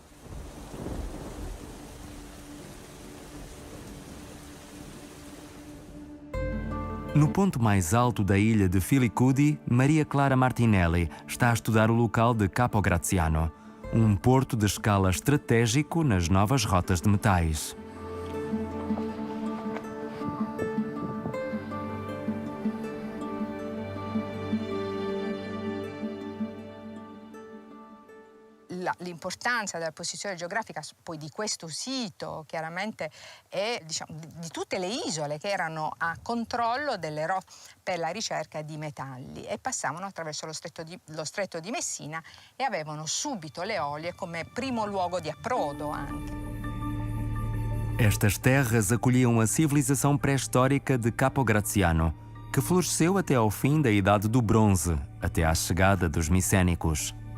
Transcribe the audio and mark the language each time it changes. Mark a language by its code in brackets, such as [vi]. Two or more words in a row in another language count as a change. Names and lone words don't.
[pt] No ponto mais alto da ilha de Filicudi, Maria Clara Martinelli está a estudar o local de Capo Graziano, um porto de escala estratégico nas novas rotas de metais. [it] L'importanza della posizione geografica poi di questo sito chiaramente è di tutte le isole che erano a controllo delle rotte per la ricerca di metalli e passavano attraverso lo stretto di Messina e avevano subito le Eolie come primo luogo di approdo anche. [pt] Estas terras acolhiam a civilização pré-histórica de Capo Graziano, que floresceu até ao fim da Idade do Bronze, até à chegada dos micénicos.